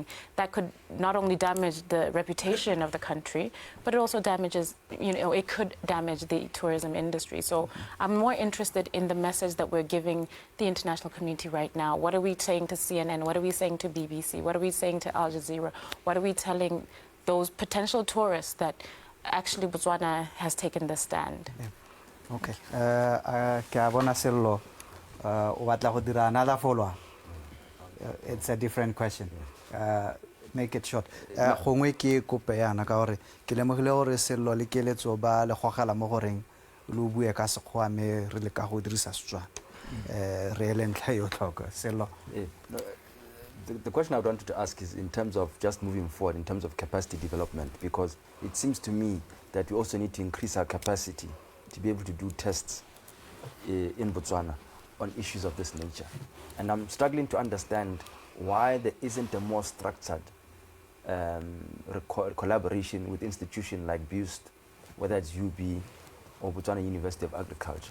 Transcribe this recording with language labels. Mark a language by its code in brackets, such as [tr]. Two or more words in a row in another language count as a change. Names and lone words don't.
[en] That could not only damage the reputation of the country, but it also damages, you know, it could damage the tourism industry. So I'm more interested in the message that we're giving the international community right now. What are we saying to CNN? What are we saying to BBC? What are we saying to Al Jazeera? What are we telling those potential tourists that actually Botswana has taken the stand? Yeah. [tn] Okay. Ke a bona Sello, o batla go dira [en] another follow-up. It's a different question. Make it short. [tn] Gongwe ke kope yana ka gore ke lemogile gore Sello le Keletso ba le gogela mo goreng lo bue ka Sekgowa me re le ka go dirisa Setswana. Re ele ntlha yo tlhoka Sello. [en] The question I wanted to ask is in terms of just moving forward, in terms of capacity development, because it seems to me that we also need to increase our capacity to be able to do tests in Botswana on issues of this nature. And I'm struggling to understand why there isn't a more structured collaboration with institutions like BUST, whether it's UB or Botswana University of Agriculture.